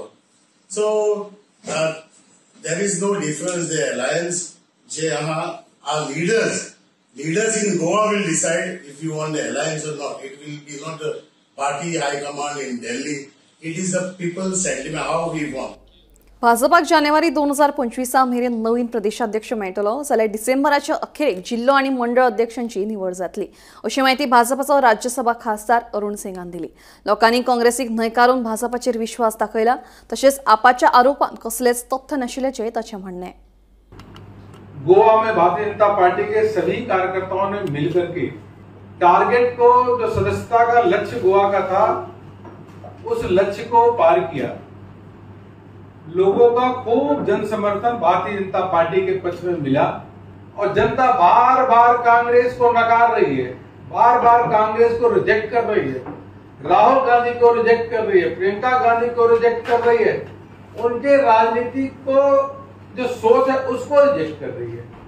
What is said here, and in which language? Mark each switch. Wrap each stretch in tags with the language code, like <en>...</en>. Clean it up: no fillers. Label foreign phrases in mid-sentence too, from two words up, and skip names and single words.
<en>So there is no difference. The alliance, our leaders in Goa will decide if you want the alliance or not. It will be not the party high command in Delhi. It is the people's sentiment, how we want.</en> <kok>भाजपाक जानेवारी 2025 मेरेन नवीन प्रदेशाध्यक्ष मेळटलो जाल्यार डिसेंबराच्या अखेरेक जिल्लो आणि मंडळ अध्यक्षांची निवड जातली अशी माहिती भाजपाचो राज्यसभा खासदार अरुण सिंगान दिली। लोकांनी काँग्रेसीक न्हयकारून भाजपाचेर विश्वास दाखयला तशेंच आपाच्या आरोपांत कसलेच तथ्य नाशिल्ल्याचें ताचें म्हणणें।</kok> <hi>गोवा में भारतीय जनता पार्टी के सभी कार्यकर्ताओं ने मिलकर के टारगेट को जो सदस्यता का लक्ष्य गोवा का था उस लक्ष्य को पार किया। लोगों का खूब जन समर्थन भारतीय जनता पार्टी के पक्ष में मिला और जनता बार बार कांग्रेस को नकार रही है, बार बार कांग्रेस को रिजेक्ट कर रही है, राहुल गांधी को रिजेक्ट कर रही है, प्रियंका गांधी को रिजेक्ट कर रही है, उनके राजनीति को जो सोच है उसको रिजेक्ट कर रही है।</hi>